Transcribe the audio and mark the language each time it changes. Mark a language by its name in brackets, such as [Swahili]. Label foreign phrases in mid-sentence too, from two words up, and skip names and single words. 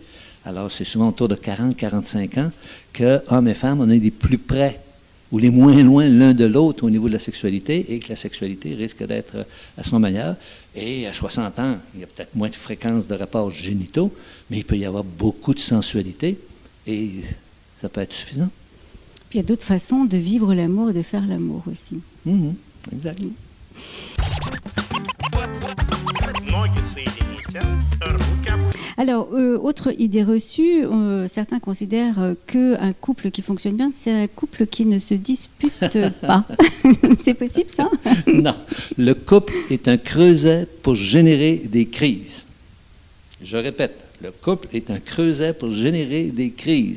[French] Alors, c'est souvent autour de 40, 45 ans que hommes et femmes, on est les plus près ou les moins loin l'un de l'autre au niveau de la sexualité et que la sexualité risque d'être à son meilleur. Et à 60 ans, il y a peut-être moins de fréquence de rapports génitaux, mais il peut y avoir beaucoup de sensualité et ça peut être suffisant. Puis il y a d'autres façons de vivre l'amour et de faire l'amour aussi. Exact. [Russian] Ноги соедините, руки опустите. [French] Alors, autre idée reçue, certains considèrent qu'un couple qui fonctionne bien, c'est un couple qui ne se dispute pas. C'est possible, ça? Non. Le couple est un creuset pour générer des crises. Je répète, le couple est un creuset pour générer des crises.